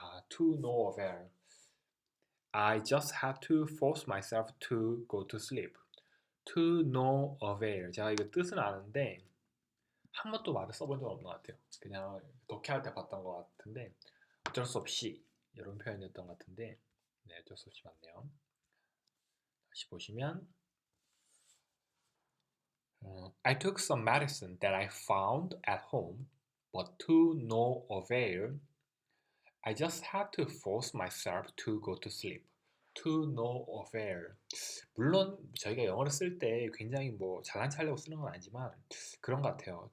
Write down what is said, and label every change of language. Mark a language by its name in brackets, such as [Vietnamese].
[English] To no avail. I just had to force myself to go to sleep. To no avail. [Korean] 제가 이거 뜻은 아는데 한 번도 말을 써본 적 없는 것 같아요. 그냥 독해할 때 봤던 것 같은데 어쩔 수 없이 이런 표현이었던 것 같은데 네, 어쩔 수 없이 맞네요. 다시 보시면 [English] I took some medicine that I found at home, but to no avail. I just had to force myself to go to sleep. To no avail. [Korean] 물론 저희가 영어를 쓸 때 굉장히 뭐 잘난 체하려고 쓰는 건 아니지만 그런 것 같아요.